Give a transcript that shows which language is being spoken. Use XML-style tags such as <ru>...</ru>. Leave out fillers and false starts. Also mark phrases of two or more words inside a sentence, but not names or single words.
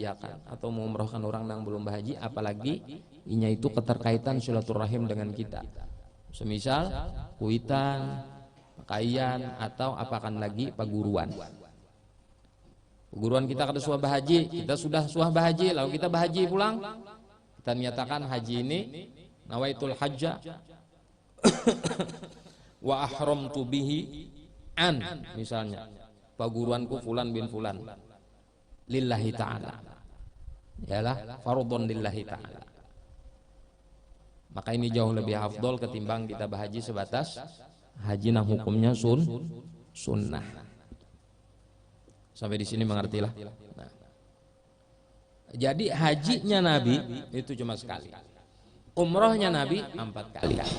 <id>Atau mau umrohkan orang yang belum berhaji, apalagi Inya itu keterkaitan silaturahim dengan kita.</id> <bjn>Semisal kuitan, pakaian, atau apakan lagi paguruan. Paguruan kita kada suah bahaji, kita sudah suah bahaji, lalu kita bahaji pulang, kita menyatakan haji ini</bjn> <ar>نويت الحج وأحرمت به عن,</ar> <bjn>misalnya paguruanku fulan bin fulan</bjn> <ar>لله تعالى, yalah فرضا لله تعالى.</ar> <id>Maka ini jauh lebih afdol ketimbang kita berhaji sebatas haji nang hukumnya sunnah. Sampai di sini mengertilah. Nah, jadi hajinya Nabi itu cuma sekali, umrohnya Nabi 4 kali.</id>